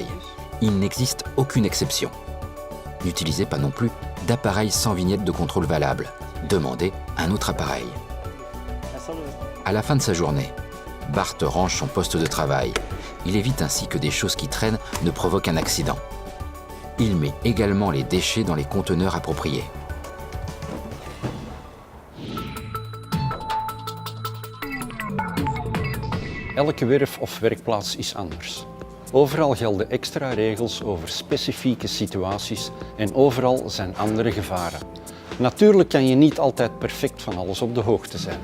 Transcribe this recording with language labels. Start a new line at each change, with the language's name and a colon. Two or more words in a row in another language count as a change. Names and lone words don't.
French: Il n'existe aucune exception. N'utilisez pas non plus d'appareil sans vignette de contrôle valable. Demandez un autre appareil. À la fin de sa journée, Bart range son poste de travail. Il évite ainsi que des choses qui traînent ne provoquent un accident. Il met également les déchets dans les conteneurs appropriés.
Dutch: Elke werf of werkplaats is anders. Overal gelden extra regels over specifieke situaties en overal zijn andere gevaren. Natuurlijk kan je niet altijd perfect van alles op de hoogte zijn.